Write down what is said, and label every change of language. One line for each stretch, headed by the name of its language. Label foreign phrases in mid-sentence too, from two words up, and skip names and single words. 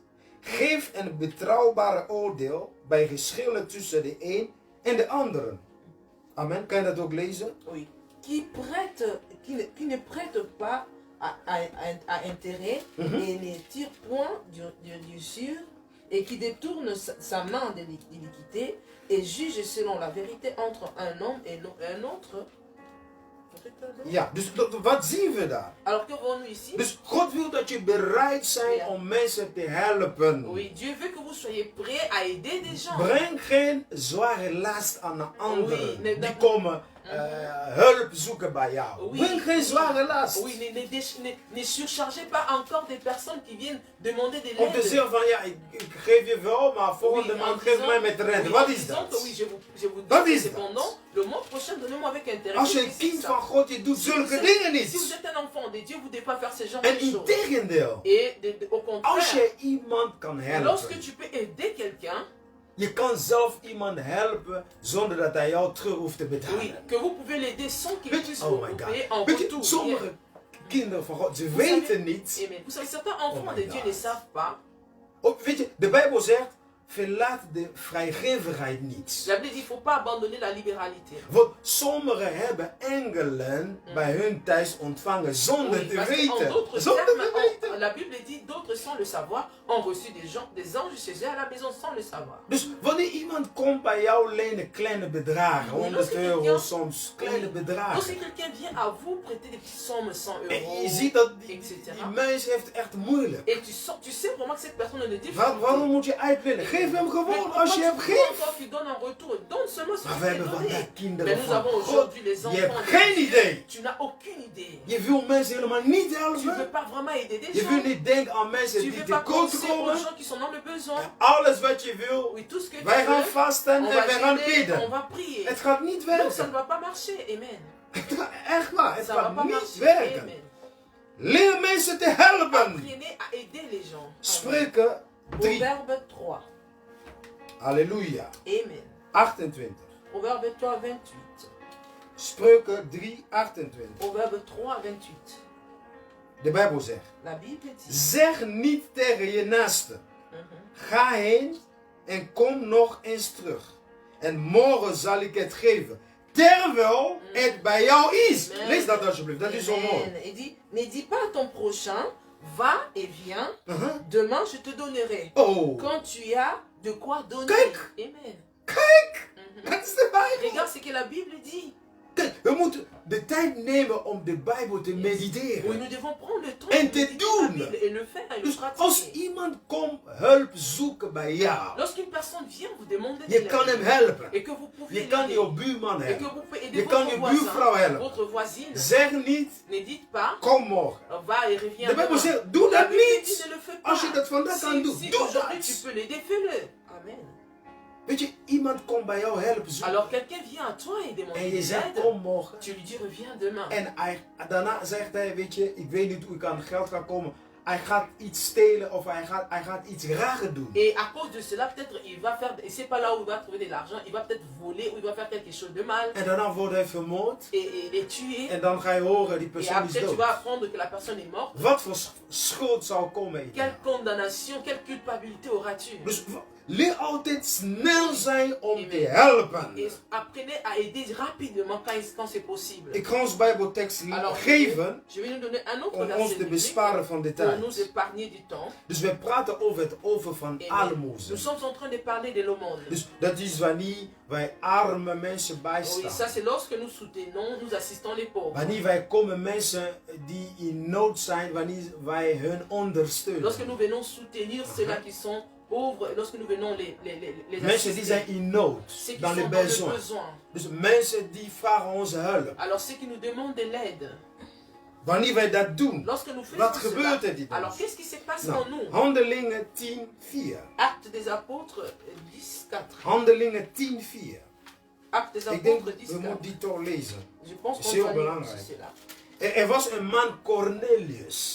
Dutch: Geef een betrouwbare oordeel bij geschillen tussen de een en de anderen. Amen. Kan je dat ook lezen?
French: Oui. Qui ne prête pas à intérêt et ne tire point d'usure et qui détourne sa main de l'iniquité et juge selon la vérité entre un homme et un autre.
Dutch: Ja, dus wat zien we daar?
French: Alors que voyons-nous ici?
Dutch: Dus God wil dat je bereid zijn om mensen te helpen.
French: Oui, Dieu veut que vous soyez prêts à aider des gens.
Dutch: Breng geen zware last aan de anderen. Oui, nee, die dat- komen hulp zoeken bij jou.
French: Oui,
Dutch: Breng geen zware last.
French: Oui, ne surchargez pas encore des personnes qui viennent demander de
Dutch: Om te
French: l'aide.
Dutch: zeggen van ja, ik geef je wel, maar volgende
French: Oui,
Dutch: maand en geef
French: disant-
Dutch: mij met rente.
French: oui,
Dutch: Wat
French: en
Dutch: is
French: disant
Dutch: dat?
French: que oui, je vous
Dutch: Wat
French: dis
Dutch: is
French: que
Dutch: dat?
French: cependant, le mois prochain, donnez-moi avec intérêt.
Dutch: Als je
French: Qu'est-ce
Dutch: een
French: que c'est
Dutch: kind
French: ça?
Dutch: van God, je doet
French: Si
Dutch: zulke
French: vous
Dutch: dingen
French: êtes- si vous
Dutch: niet.
French: êtes un enfant de Dieu, vous ne devez pas faire ce genre
Dutch: En
French: de choses.
Dutch: integendeel,
French: Et au
Dutch: als
French: contraire,
Dutch: je iemand kan
French: lorsque
Dutch: helpen,
French: tu peux aider quelqu'un,
Dutch: je kan zelf iemand helpen zonder dat hij jou terug hoeft te
French: oui,
Dutch: betalen.
French: que vous pouvez l'aider sans qu'il
Dutch: Weet je,
French: puisse
English: oh
French: vous
English: my
French: payer
English: God.
French: en
Dutch: Weet je,
French: retour.
Dutch: sommige kinderen van God, ze
French: Vous
Dutch: weten
French: savez-
Dutch: niet.
French: Amen. Vous savez, certains enfants
English: Oh my
French: de Dieu
English: God.
French: ne savent pas.
Dutch: Weet je, de Bijbel zegt, verlaat de vrijgevigheid niet.
French: La Bible dit qu'il ne faut pas abandonner la libéralité.
Dutch: Want sommigen hebben engelen bij hun thuis ontvangen zonder
French: Oui,
Dutch: te
French: parce qu'en
Dutch: weten.
French: d'autres
Dutch: Zonder
French: termes,
Dutch: te weten.
French: la Bible dit d'autres sans le savoir ont reçu des anges chez eux à la maison sans le savoir.
Dutch: Dus wanneer iemand komt bij jou lenen kleine bedragen,
French: Oui,
Dutch: 100
French: lorsque
Dutch: euro
French: quelqu'un-
Dutch: soms, kleine
French: Lorsque
Dutch: bedragen.
French: quelqu'un vient à vous prêter des petites sommes, 100
Dutch: En
French: euros,
Dutch: je ziet dat die
French: etc.
Dutch: mens heeft echt moeilijk.
French: Et tu sais vraiment que cette personne est de
Dutch: Waarom moet je uitwinnen? Geef hem gewoon als je hebt, geef.
French: Toi qui donnes en retour, donne seulement ce
Dutch: Maar
French: que
Dutch: we
French: tu
Dutch: hebben
French: peux
Dutch: vandaag
French: donner.
Dutch: kinderen
French: Mais nous
Dutch: van
French: avons
Dutch: God.
French: aujourd'hui les
Dutch: Je
French: enfants.
Dutch: hebt
French: de
Dutch: geen
French: Dieu.
Dutch: idee.
French: Tu n'as aucune idée.
Dutch: Je wil mensen helemaal niet
French: Tu ne veux
Dutch: helpen.
French: pas vraiment aider des
Dutch: Je
French: gens.
Dutch: wil niet denken aan mensen
French: Tu ne
Dutch: die
French: veux pas
Dutch: tekort
French: penser aux
Dutch: komen.
French: gens qui sont dans le besoin.
Dutch: Alles wat je wil,
French: Oui, tout ce que tu
Dutch: wij gaan
French: veux,
Dutch: vasten
French: on
Dutch: en
French: va
Dutch: wij gaan
French: jeûner, on
Dutch: bidden.
French: va prier.
Dutch: Het gaat niet
French: Non, ça ne
Dutch: werken.
French: va pas marcher. Amen.
Dutch: Echt waar, het
French: Ça va
Dutch: gaat
French: pas
Dutch: niet
French: marcher.
Dutch: werken. Amen. Leer mensen te helpen.
French: Apprenez à aider les gens.
Dutch: Spreuken 3.
French: Proverbe 3. Halleluja. Amen. 28. Proverbe 3, 28.
Dutch: Spreuken 3, 28.
French: Proverbe 3, 28.
Dutch: De Bijbel zegt.
French: La Bible dit.
Dutch: Zeg niet tegen je naaste. Ga heen en kom nog eens terug. En morgen zal ik het geven. Terwijl het bij jou is. Amen. Lees dat alsjeblieft. Dat is zo mooi. Amen.
French: Il dit, ne dis pas à ton prochain, va et viens, demain je te donnerai. Oh. Quand tu as de quoi donner.
Dutch: Kijk. Amen. Kijk. Dat is de Bijbel.
French: Regarde ce que la Bible dit.
Dutch: Kijk, we moeten de tijd nemen om de Bijbel te
French: Oui,
Dutch: mediteren.
French: nous devons prendre le temps
Dutch: En
French: de
Dutch: te
French: méditer
Dutch: doen.
French: la Bible et le faire et le
Dutch: Dus als
French: pratiquer.
Dutch: iemand komt hulp zoeken bij jou.
French: Lorsqu'une personne vient vous demander de
Dutch: Je kan hem
French: l'aide
Dutch: helpen.
French: et que vous pouvez
Dutch: Je kan
French: l'aider,
Dutch: je buurman
French: et que
Dutch: helpen.
French: vous pouvez aider
Dutch: Je kan
French: votre
Dutch: je buurvrouw
French: voisin,
Dutch: helpen.
French: votre voisine,
Dutch: Zeg niet,
French: ne dites pas,
Dutch: kom morgen.
French: va et reviens
Dutch: De Bijbel
French: demain.
Dutch: zegt, doe
French: La
Dutch: dat
French: Bible dit,
Dutch: niet.
French: ne le fais pas.
Dutch: Als je dat vandaag kan doen,
French: Si
Dutch: doe
French: aujourd'hui tu
Dutch: dat.
French: peux l'aider, fais-le. Amen.
Dutch: Weet je, iemand komt bij jou helpen zoeken.
French: Alors quelqu'un vient à toi et demande
Dutch: En je
French: de
Dutch: zegt,
French: l'aide.
Dutch: kom morgen.
French: Tu lui dis reviens demain.
Dutch: En daarna zegt hij, weet je, ik weet niet hoe ik aan geld ga komen. Hij gaat iets stelen of hij gaat iets raar doen.
French: Et à cause de cela, peut-être il va faire, et c'est pas là où il va trouver de l'argent, il va peut-être voler ou il va faire quelque chose de mal
Dutch: En daarna wordt hij vermoord.
French: et tuer.
Dutch: En dan ga je horen, die
French: Et
Dutch: persoon is
French: après tu
Dutch: dood.
French: vas apprendre que la personne est morte.
Dutch: Wat voor schuld zal komen? in
French: Quelle
Dutch: jou?
French: condamnation, quelle culpabilité auras-tu?
Dutch: Dus leer altijd snel zijn om
French: Amen.
Dutch: te helpen.
French: Et apprenez à aider rapidement quand c'est possible.
Dutch: Ik ga ons Bijbeltekst
French: Alors,
Dutch: geven
French: je vais nous donner un autre
Dutch: om
French: verset
Dutch: ons te
French: biblique
Dutch: besparen van de
French: pour
Dutch: tijd.
French: nous épargner du temps.
Dutch: Dus we praten over het over van
French: Amen.
Dutch: almoezen.
French: Nous sommes en train de parler de l'aumône.
Dutch: Dus dat is wanneer wij arme mensen
French: Oui, ça
Dutch: bijstaan.
French: c'est lorsque nous soutenons, nous assistons les pauvres.
Dutch: Wanneer wij komen mensen die in nood zijn, wanneer wij hun ondersteunen.
French: Lorsque nous venons soutenir ceux-là qui sont pauvres, lorsque nous venons les
Dutch: Mensen die zijn
French: assister,
Dutch: in nood,
French: ceux qui dans sont le dans le besoin. besoin.
Dutch: Dus mensen die vragen onze hulp.
French: Alors ceux qui nous demandent de l'aide,
Dutch: Wanneer wij dat doen,
French: lorsque nous faisons
Dutch: wat
French: cela,
Dutch: gebeurt er dit?
French: alors qu'est-ce qui se passe
Dutch: Nou,
French: en nous?
Dutch: Handelingen 10:4.
French: Actes des apôtres 10, 4.
Dutch: Handelingen 10:4.
French: Actes des
Dutch: Ik denk,
French: apôtres 10,
Dutch: we
French: 4.
Dutch: moeten die toch lezen.
French: Je pense C'est qu'on
Dutch: heel
French: va lire
Dutch: belangrijk.
French: cela.
Dutch: Er was een man Cornelius.